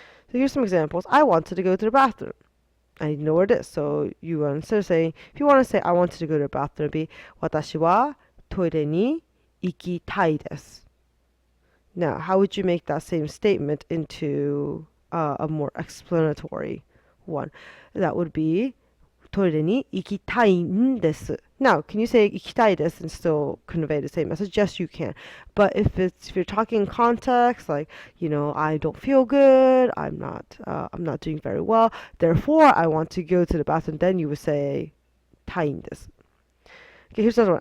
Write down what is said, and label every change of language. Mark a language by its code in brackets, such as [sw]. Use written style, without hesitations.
[en] So here's some examples. I wanted to go to the bathroom. I need to know where it is. So you instead of saying, if you want to say I wanted to go to the bathroom, it'd be [ja] 私はトイレに行きたいです. [en] Now, how would you make that same statement into a more explanatory one? That would be [ja] トイレに行きたいんです. [en] Now, can you say [ja] 行きたいです [en] and still convey the same message? Yes, you can. But if you're talking in context, like, I don't feel good, I'm not doing very well, therefore I want to go to the bathroom, then you would say たいんです. Okay, here's another one.